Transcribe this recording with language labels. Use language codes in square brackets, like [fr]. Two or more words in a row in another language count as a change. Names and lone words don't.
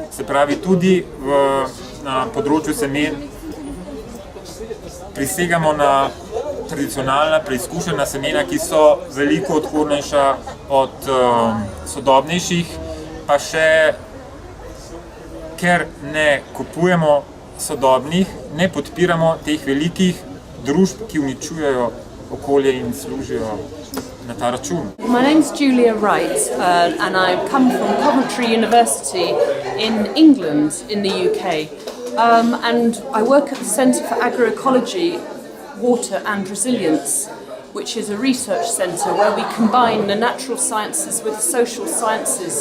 [sl] Se pravi, tudi na področju semen prisegamo na tradicionalna, preizkušena semena, ki so veliko odpornejša od sodobnejših, pa še, ker ne kupujemo sodobnih, ne podpiramo teh velikih družb, ki uničujejo okolje in služijo na ta račun. [en] My name's Julia Wright and I come from Coventry University in England in the UK. And I work at the Centre for Agroecology, Water and Resilience, which is a research centre where we combine the natural sciences with the social sciences.